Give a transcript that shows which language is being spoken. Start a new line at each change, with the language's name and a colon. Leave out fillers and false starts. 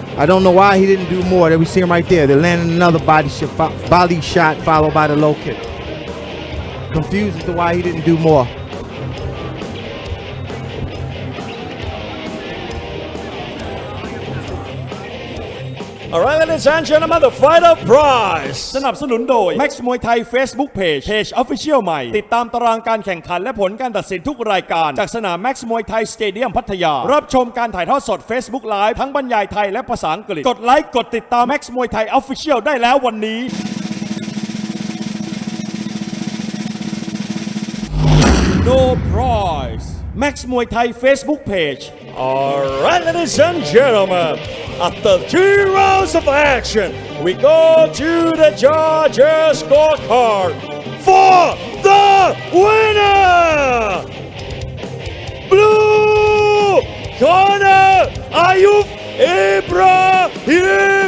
English: I don't know why he didn't do more. There we see him right there. They're landing another body shot followed by the low kick. Confused as to why he didn't do more. All right, ladies and gentlemen, the fighter prize
Thai: สนับสนุนโดย Max Muay Thai Facebook Page Official ใหม่ติดตามตารางการแข่งขันและผลการตัดสินทุกรายการจากสนาม Max Muay Thai Stadium พัทยารับชมการถ่ายทอดสด Facebook Live ทั้งบรรยายไทยและภาษาอังกฤษกดไลค์กดติดตาม Max Muay Thai Official ได้แล้ววันนี้
English: No prize Max Muay Thai Facebook Page All right, ladies and gentlemen, after 3 rounds of action, we go to the judges' scorecard for the winner! Blue corner, Ayub Ibrahimi!